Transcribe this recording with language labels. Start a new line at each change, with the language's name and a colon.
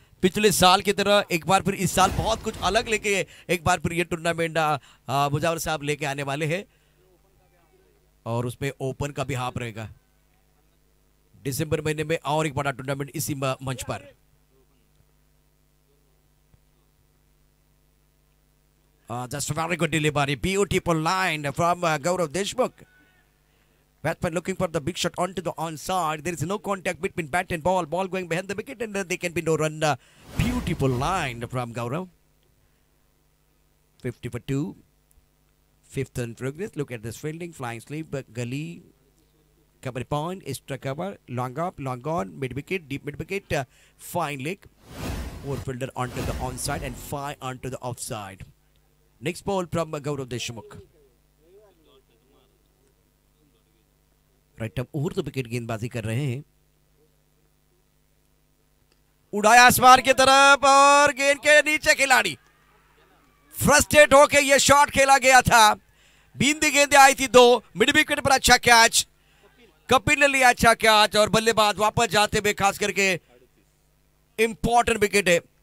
Hindi: पिछले साल की तरह एक बार फिर इस साल बहुत कुछ अलग लेके एक बार फिर ये टूर्नामेंट मुजावर साहब लेके आने वाले हैं. और उसमें ओपन का भी हाफ रहेगा दिसंबर महीने में. और एक बड़ा टूर्नामेंट इसी मंच पर.
English: That's a very good delivery. Beautiful line from Gaurav Deshmukh. Batsman looking for the big shot onto the onside. There is no contact between bat and ball. Ball going behind the wicket and there can be no run. Beautiful line from Gaurav. 50 for 2. Fifth in progress. Look at this fielding. Flying sleep. Gully. Cover point. Extra cover. Long up. Long on. Mid wicket. Deep mid wicket. Fine leg. Fielder onto the onside and 5 onto the offside. Next ball from Gaurav Deshmukh.
Hindi: Right हम और तो wicket गेंदबाजी कर रहे हैं, उड़ाया आसमान की तरफ और गेंद के नीचे खिलाड़ी फ्रस्ट्रेट होके ये शॉट खेला गया था। बींदी गेंदें आई थी 2, मिड विकेट पर अच्छा कैच, कपिल ने लिया अच्छा कैच और बल्लेबाज वापस जाते हुए खास करके इंपॉर्टेंट विकेट है।